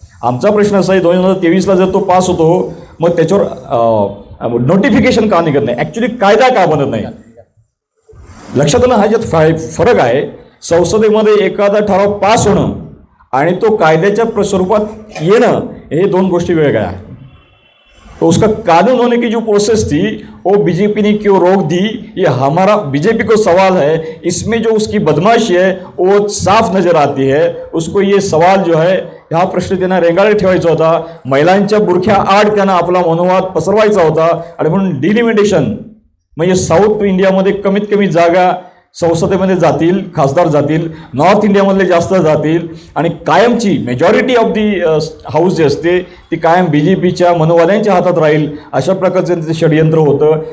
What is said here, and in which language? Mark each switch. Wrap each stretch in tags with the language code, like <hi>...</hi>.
<mr>आमचा प्रश्न असा आहे, 2023ला जर तो पास होतो, मग त्याच्यावर नोटिफिकेशन का निघत नाही, ॲक्च्युली कायदा का बनत नाही? लक्षात आलं, हा ज्यात फरक आहे। संसदेमध्ये एखादा ठराव पास होणं आणि तो कायद्याच्या स्वरूपात येणं, हे दोन गोष्टी वेगळ्या आहेत।</mr> <hi>तो उसका कानून होने की जो प्रोसेस थी वो बीजेपी ने क्यों रोक दी, ये हमारा बीजेपी को सवाल है। इसमें जो उसकी बदमाशी है वो साफ नजर आती है। उसको ये सवाल जो है,</hi> <mr>हा प्रश्न त्यांना रेंगाळत ठेवायचा होता, महिलांच्या बुरख्या आड त्यांना आपला मनोवाद पसरवायचा होता। आणि म्हणून डिलिमिटेशन म्हणजे साऊथ इंडियामध्ये कमीत कमी जागा संसदेमध्ये जातील, खासदार जातील, नॉर्थ इंडियामधले जास्त जातील आणि कायमची मेजॉरिटी ऑफ दी हाऊस जी असते ती कायम बीजेपीच्या मनोवाद्यांच्या हातात राहील, अशा प्रकारचं ते षडयंत्र होतं।</mr>